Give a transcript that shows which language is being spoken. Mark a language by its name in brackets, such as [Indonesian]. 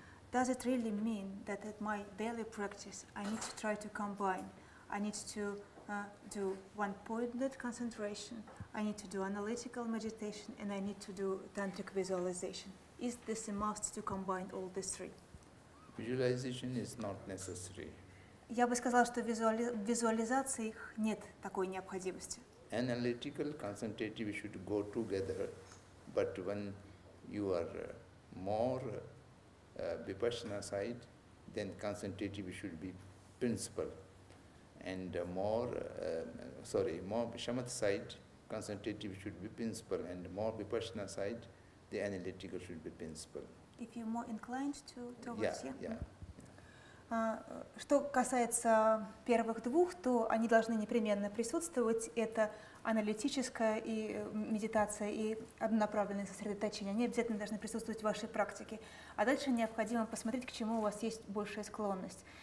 [English] Does it really mean that at my daily practice I need to try to combine? I need to do one-pointed concentration, I need to do analytical meditation, and I need to do tantric visualization. Is this a must to combine all these 3? Visualization is not necessary. [Russian] Я бы сказала, что в визуализации нет такой необходимости. [English] Analytical, concentrative should go together, but when you are more vipassana side, then concentrative should be principal, and more shamatha side, concentrative should be principal, and more vipassana side, the analytical should be principal. If you're more inclined towards, yeah. [Russian] Что касается первых 2, то они должны непременно присутствовать. Это аналитическая и медитация и однонаправленное сосредоточение. Они обязательно должны присутствовать в вашей практике. А дальше необходимо посмотреть, к чему у вас есть большая склонность.